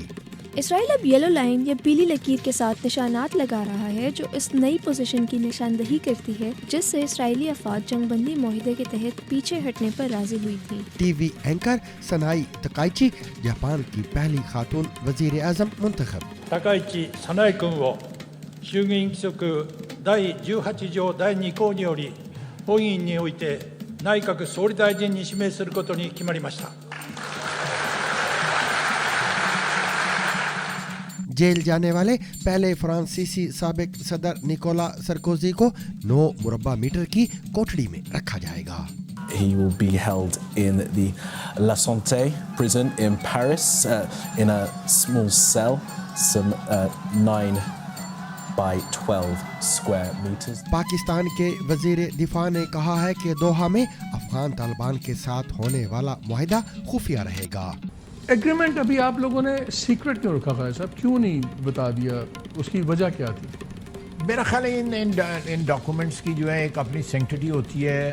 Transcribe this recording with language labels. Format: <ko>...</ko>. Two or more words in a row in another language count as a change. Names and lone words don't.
<ur>اسرائیل اب یلو لائن یا پیلی لکیر کے ساتھ نشانات لگا رہا ہے جو اس نئی پوزیشن کی نشاندہی کرتی ہے جس سے اسرائیلی افواج جنگ بندی معاہدے کے تحت پیچھے ہٹنے پر راضی ہوئی تھی۔ ٹی وی اینکر سنائی تکائچی جاپان کی پہلی خاتون وزیر اعظم منتخب۔</ur> <ja>高市早苗君を衆議院規則第18条第2項により本院において内閣総理大臣に指名することに決まりました。</ja> <ur>جیل جانے والے پہلے فرانسیسی سابق صدر نیکولا سرکوزی کو 9 مربع میٹر کی کوٹڑی میں رکھا جائے گا۔</ur> <en>He will be held in the La Santé prison in Paris in a small cell, some 9 by 12 square meters.</en> <ur>پاکستان کے وزیر دفاع نے کہا ہے کہ دوحہ میں افغان طالبان کے ساتھ ہونے والا معاہدہ خفیہ رہے گا۔ ایگریمنٹ ابھی آپ لوگوں نے سیکرٹ کیوں رکھا ہے صاحب؟ کیوں نہیں بتا دیا؟ اس کی وجہ کیا تھی؟ میرا خیال ہے ان ڈاکومنٹس کی جو ہے ایک اپنی سینکٹیٹی ہوتی ہے۔</ur>